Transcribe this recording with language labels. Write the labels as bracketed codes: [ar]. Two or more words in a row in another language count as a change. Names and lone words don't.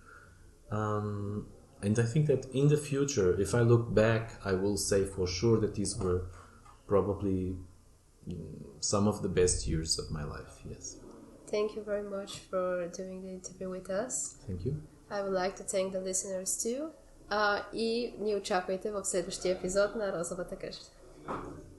[en] And I think that in the future, if I look back, I will say for sure that these were probably some of the best years of my life, yes. Thank you very much for doing the interview with us. Thank you. I would like to thank the listeners too. [bg] И ни очаквайте в следващия епизод на Розовата къща.